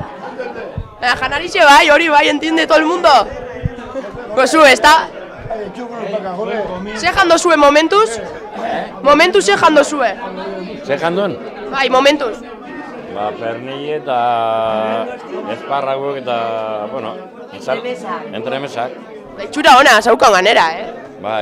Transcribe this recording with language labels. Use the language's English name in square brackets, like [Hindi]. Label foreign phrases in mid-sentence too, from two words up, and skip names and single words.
[Basque] Janarixe bai, hori bai, [Spanish] entiende todo el mundo. Pues sube, está. [Basque] Zejan dozue momentuz? Momentuz zejan dozue? Zejan duen? Bai, momentuz. Pernille eta esparraguak eta, bueno, entremesak. Itxura ona, zaukan ganera,